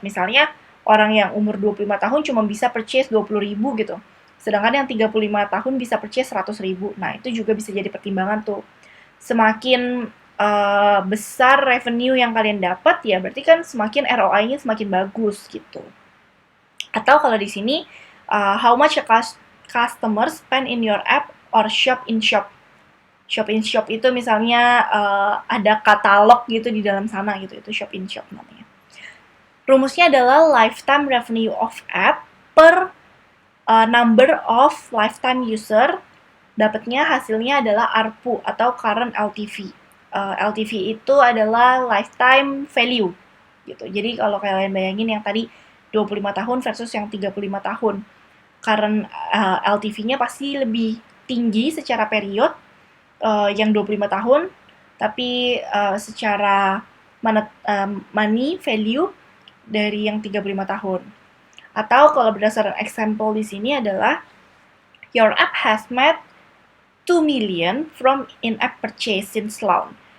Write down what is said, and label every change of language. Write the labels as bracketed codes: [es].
[id] Misalnya orang yang umur 25 tahun cuma bisa purchase 20.000 gitu. Sedangkan yang 35 tahun bisa purchase 100.000. Nah, itu juga bisa jadi pertimbangan tuh. Semakin besar revenue yang kalian dapat, ya berarti kan semakin ROI-nya semakin bagus gitu. Atau kalau di sini, [en] how much a customer spend in your app or shop in shop. [id] Shop in shop itu misalnya ada katalog gitu di dalam sana gitu, itu shop in shop namanya. Rumusnya adalah [en] lifetime revenue of app per number of lifetime user. [id] Dapatnya hasilnya adalah ARPU atau current LTV. LTV itu adalah lifetime value gitu. Jadi kalau kalian bayangin yang tadi 25 tahun versus yang 35 tahun. Current LTV-nya pasti lebih tinggi secara period yang 25 tahun, tapi secara money value dari yang 35 tahun. Atau kalau berdasarkan [en] example [id] di sini adalah [en] your app has made 2 million from in-app purchase since launch.